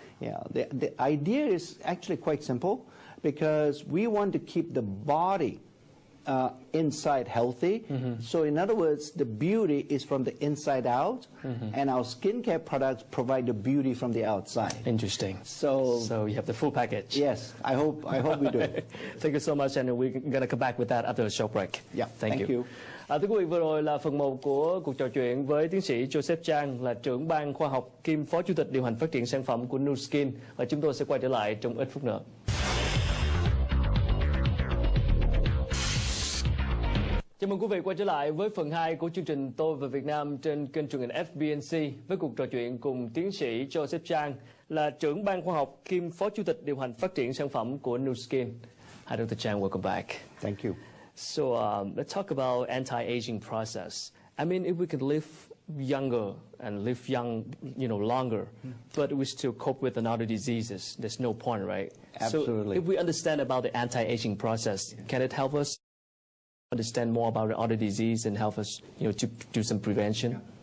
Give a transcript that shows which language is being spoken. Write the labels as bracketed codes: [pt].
[en] Yeah, the idea is actually quite simple, because we want to keep the body inside healthy. So in other words, the beauty is from the inside out, and our skincare products provide the beauty from the outside. Interesting. So you have the full package. Yes, I hope we do. Thank you so much, and we're gonna come back with that after a short break. Yeah, thank you. [vi] Thưa quý vị, vừa rồi là phần 1 của cuộc trò chuyện với tiến sĩ Chang, là trưởng ban khoa học kiêm phó chủ tịch điều hành phát triển sản phẩm của Nu Skin, và chúng tôi sẽ quay trở lại trong ít phút nữa. Chào mừng quý vị quay trở lại với phần 2 của chương trình Tôi về Việt Nam trên kênh truyền hình FBNC với cuộc trò chuyện cùng tiến sĩ Chang, là trưởng ban khoa học kiêm phó chủ tịch điều hành phát triển sản phẩm của Nu Skin. [en] Hi, Dr. Chang, welcome back. Thank you. So let's talk about anti-aging process. I mean, if we can live younger and live young, longer, but we still cope with another diseases, there's no point, right? Absolutely. So if we understand about the anti-aging process, can it help us understand more about the other disease and help us, to do some prevention?